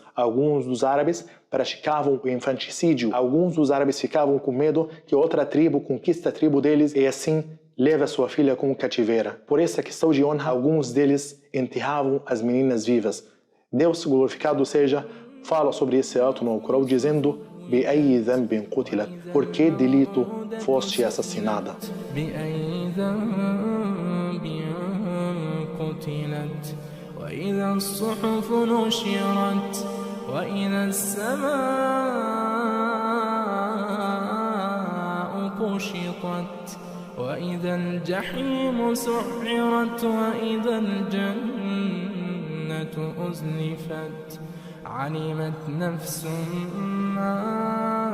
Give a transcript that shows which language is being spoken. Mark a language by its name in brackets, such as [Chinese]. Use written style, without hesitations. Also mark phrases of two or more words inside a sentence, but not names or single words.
[Portuguese] Alguns dos árabes praticavam o infanticídio. Alguns dos árabes ficavam com medo que outra tribo conquiste a tribo deles e assim leve a sua filha como cativeira. Por essa questão de honra, alguns deles enterravam as meninas vivas. Deus, glorificado seja, fala sobre esse ato no Corão dizendo: [Arabic] بأي ذنب قتلت, [Portuguese] por que delito foste assassinada? [Arabic] وإذا الصحف نشرت وإذا السماء كشطت وإذا الجحيم سعرت وإذا الجنة أزلفت علمت نفس ما